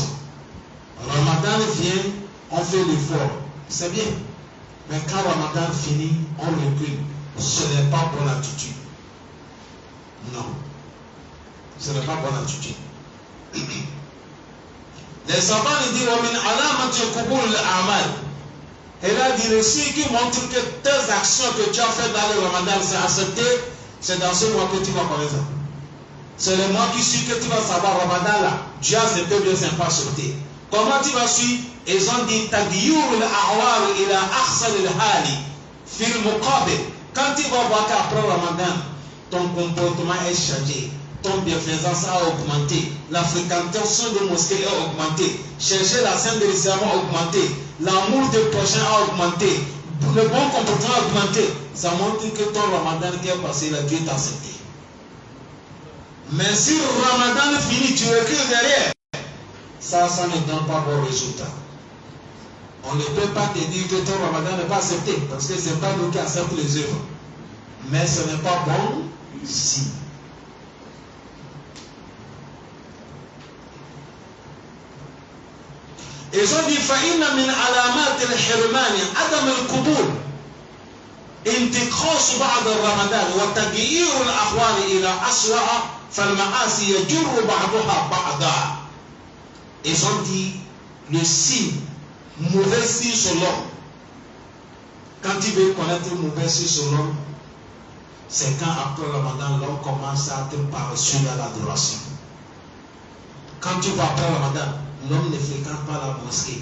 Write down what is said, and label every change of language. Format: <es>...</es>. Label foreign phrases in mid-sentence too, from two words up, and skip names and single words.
<fr>Ramadan vient, on fait l'effort. C'est bien. Mais quand Ramadan finit, on recule. Ce n'est pas bonne attitude. Non. Ce n'est pas bonne attitude. Les savants disent</fr> <ar>ومن علامات قبول العمل.</ar> <fr>Et là, il dit le signe qui montre que tes actions que tu as faites dans le Ramadan, c'est accepté, c'est dans ce mois que tu vas connaître ça. C'est le mois qui suit que tu vas savoir Ramadan là. Dieu a ses peuples sympas accepté. Comment tu vas suivre? Ils ont dit</fr> <ar>تغير الأحوال إلى أحسن الحال في المقابل.</ar> <fr>Quand tu vas voir qu'après Ramadan, ton comportement est changé, ton bienfaisance a augmenté, la fréquentation de mosquées a augmenté, chercher la scène de l'islam a augmenté, l'amour des prochains a augmenté, le bon comportement a augmenté. Ça montre que ton Ramadan qui est passé, là, Dieu t'a accepté. Mais si le Ramadan finit, tu recules derrière, ça ne donne pas bon résultat. On ne peut pas te dire que ton Ramadan n'est pas accepté, parce que ce n'est pas nous qui acceptons les œuvres. Mais ce n'est pas bon signe. Ils ont dit</fr> <ar>فَإِنَّ مِنْ عَلَامَاتِ الْحِرْمَانِ عَدَمَ الْقُبُولِ انتقاص بعد الرمضان وتغيير الأحوال إلى أسوأ فالمعاصي يجر بعضها بعضا.</ar> <fr>Ils ont dit le signe, mauvais signe sur l'homme. Quand tu veux connaître le mauvais signe sur l'homme, c'est quand après le Ramadan, l'homme commence à être paresseux dans l'adoration. Quand tu vas après le Ramadan, l'homme ne fréquente pas la mosquée.</fr>